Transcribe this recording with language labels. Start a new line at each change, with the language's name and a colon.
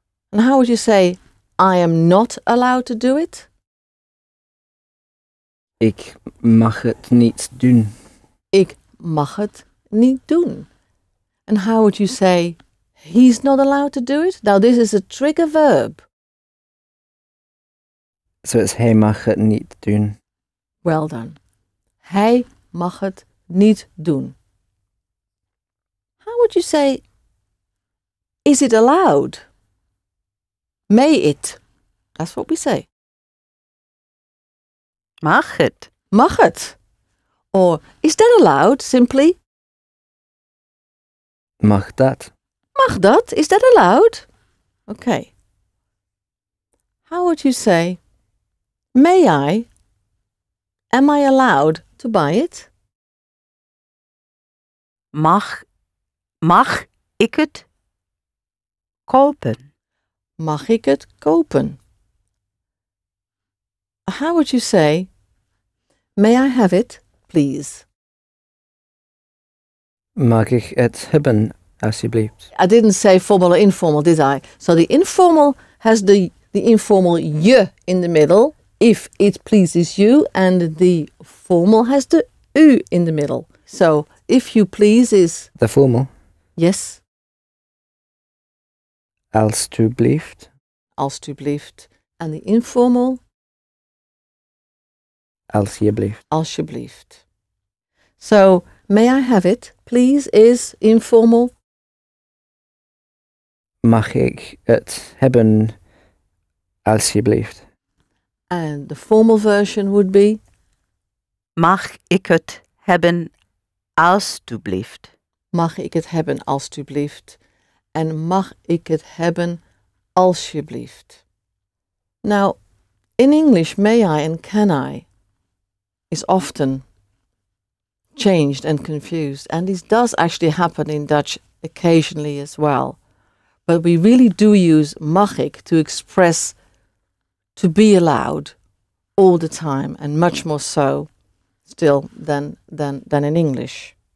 English: And how would you say, I am not allowed to do it?
Dutch: Ik mag het niet doen. Ik mag het niet doen.
English: And how would you say, he's not allowed to do it? Now this is a trigger verb. So it's
Dutch: hij mag het niet doen.
English: Well done.
Dutch: Hij mag het niet doen.
English: How would you say, is it allowed? May it? That's what we say.
Dutch: Mag het? Mag het?
English: Or is that allowed? Simply,
Dutch: Mag dat? mag dat?
English: Is that allowed? Okay. How would you say, may I? Am I allowed to buy it?
Dutch: Mag ik het kopen? Mag ik het kopen?
English: How would you say, may I have it, please?
Dutch: Mag ik het hebben, alsjeblieft?
English: I didn't say formal or informal, did I? So the informal has the informal je in the middle. if it pleases you, and the formal has the u in the middle. So if you please is The formal. yes,
Dutch: Alstublieft.
English: alstublieft, and the informal
Dutch: Alsjeblieft. alsjeblieft.
English: So may I have it, please is informal.
Dutch: Mag ik het hebben, alsjeblieft?
English: And the formal version would be
Dutch: Mag ik het hebben, alstublieft? mag ik het hebben alstublieft? En mag ik het hebben alsjeblieft?
English: Now, in English, may I and can I is often changed and confused, and this does actually happen in Dutch occasionally as well. But we really do use mag ik to express to be allowed all the time, and much more so still than in English.